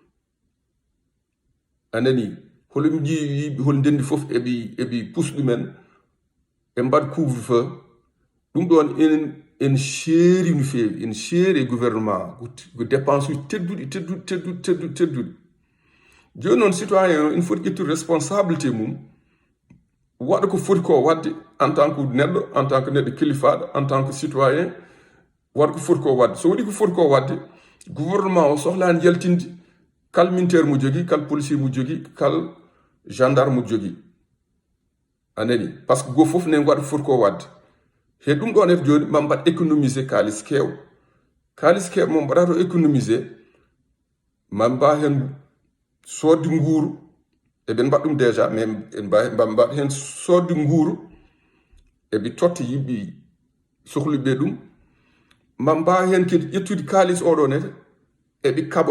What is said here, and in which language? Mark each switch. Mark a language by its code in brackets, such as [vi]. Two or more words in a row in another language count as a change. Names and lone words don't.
[ff] anani holum ji hol ndendi fof eɓi pusɗumen e mbaɗ couvre-feu ɗum ɗon en seeri no feewi en seeri e gouvernement ko dépense uji tedduɗi joni noon [fr] citoyen il faut [ff] ƴettude responsabilité mum waɗa ko foti ko wadde [fr] en tant que [ff] neɗɗo [fr] en tant que [ff] neɗɗo kilifaɗo [fr] en tant que citoyen [ff] waɗa ko foti ko wadde so waɗi ko foti ko wadde gouvernement o sohlani yaltinde kal militaire mo jogui kal policier mo jogui kal gendarme mo jogui anani [fr] par ce que [ff] go fof nen waɗa foti ko wadde he ɗum ɗon e joni ma mbaɗ économiser kalis kew mo mbaɗato économiser ma mba hen sodde nguuru eɓen mbaɗ ɗum [fr] déjà mais [ff] mbaɗ hen sodde nguuru eɓe totta yimɓe sohluɓe ɗum ma mba hen kadi ƴettude kalis oɗo nete eɓe